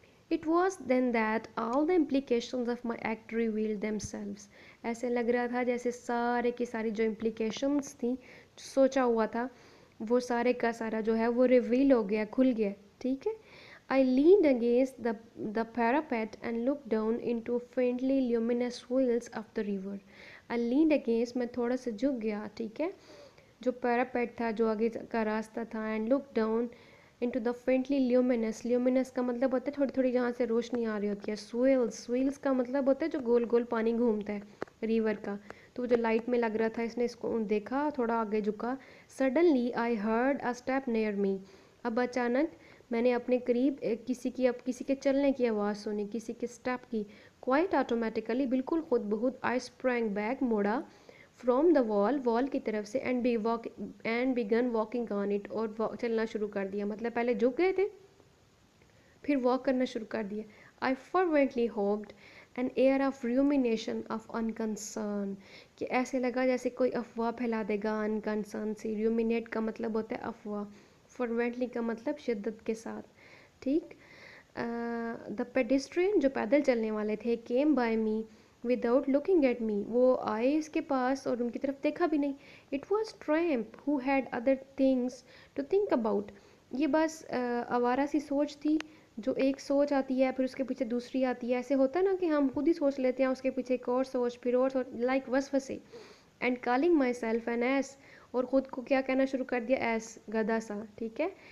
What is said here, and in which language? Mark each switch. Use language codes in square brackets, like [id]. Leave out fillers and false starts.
[en] It was then that all the implications of my act revealed themselves. [ur] ایسے لگ رہا تھا جیسے سارے کی ساری جو implications تھیں, جو سوچا ہوا تھا, وہ سارے کا سارا جو ہے وہ ریویل ہو گیا, کھل گیا, ٹھیک ہے. [en] I leaned against the parapet and looked down into faintly luminous wheels of the river. I leaned against, [ur] میں تھوڑا سا جھک گیا, ٹھیک ہے, جو پیراپیٹ تھا, جو آگے کا راستہ تھا, [en] and looked down into the faintly luminous. [ur] luminous کا مطلب ہوتا ہے تھوڑی تھوڑی جہاں سے روشنی آ رہی ہوتی ہے. swirls کا مطلب ہوتا ہے جو گول گول پانی گھومتا ہے ریور کا, تو جو لائٹ میں لگ رہا تھا, اس نے اس کو دیکھا, تھوڑا آگے جھکا. [en] suddenly I heard a step near me. [ur] اب اچانک میں نے اپنے قریب کسی کے چلنے کی آواز سنی, کسی کے سٹیپ کی. [en] quite automatically, [ur] بالکل خود بخود, [en] I sprang back, موڑا, from the wall کی طرف سے, and began walking on it, [ur] اور چلنا شروع کر دیا. مطلب پہلے جھک گئے تھے, پھر واک کرنا شروع کر دیا. [en] I fervently hoped an air of rumination of unconcern, [ur] کہ ایسے لگا جیسے کوئی افواہ پھیلا دے گا unconcern سے. ruminate کا مطلب ہوتا ہے افواہ, fervently کا مطلب شدت کے ساتھ, ٹھیک. [en] the pedestrian, [ur] جو پیدل چلنے والے تھے, [en] came by me without looking at me, [ur] وہ آئے اس کے پاس اور ان کی طرف دیکھا بھی نہیں. [en] it was tramp who had other things to think about. [ur] یہ بس آوارہ سی سوچ تھی, جو ایک سوچ آتی ہے پھر اس کے پیچھے دوسری آتی ہے. ایسے ہوتا ہے نا کہ ہم خود ہی سوچ لیتے ہیں, اس کے پیچھے ایک اور سوچ, پھر اور سوچ, لائک وسوسے. [en] and calling myself an ass, [ur] اور خود کو کیا کہنا شروع کر دیا, ایس, گدھا سا, ٹھیک ہے.